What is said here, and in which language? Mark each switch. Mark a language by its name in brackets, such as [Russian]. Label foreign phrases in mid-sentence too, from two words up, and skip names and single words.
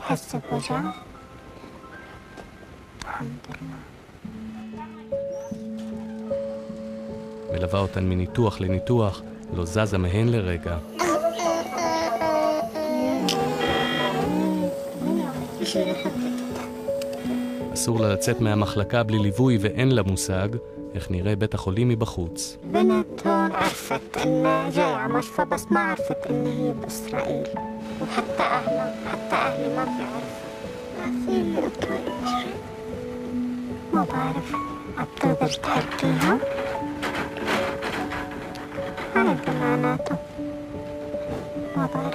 [Hebrew] מלווה אותן מניתוח לניתוח, לא זזה מהן לרגע. אסור לה לצאת מהמחלקה בלי ליווי ואין לה מושג איך נראה בית החולים מבחוץ. [Arabic] بنت هون عرفت إنها جاية على مشفى بس ما عرفت إن هي بإسرائيل وحتى أهلي ما بيعرفوا ما في اللي أطلع ما بعرف أبتقدر تحكيها أنا بمعناته ما بعرف.